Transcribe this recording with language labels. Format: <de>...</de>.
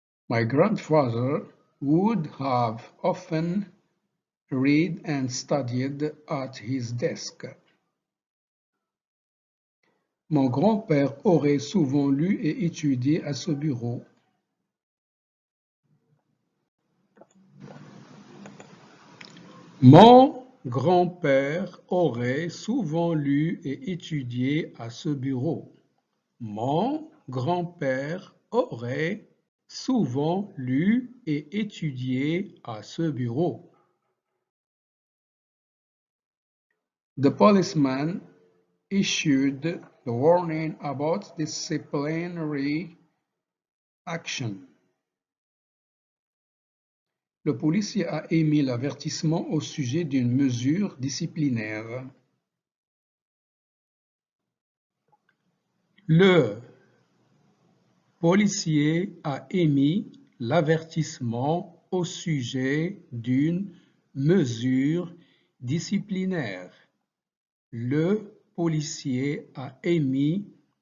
<en>My grandfather would have often read and studied at his desk.</en> <fr>Mon grand-père aurait souvent lu et étudié à ce bureau. Mon grand-père aurait souvent lu et étudié à ce bureau. Mon grand-père aurait souvent lu et étudié à ce bureau.</fr> <en>The policeman issued the warning about disciplinary action.</en> <fr>Le policier a émis l'avertissement au sujet d'une mesure disciplinaire. Le policier a émis l'avertissement au sujet d'une mesure disciplinaire. Le policier a émis</fr>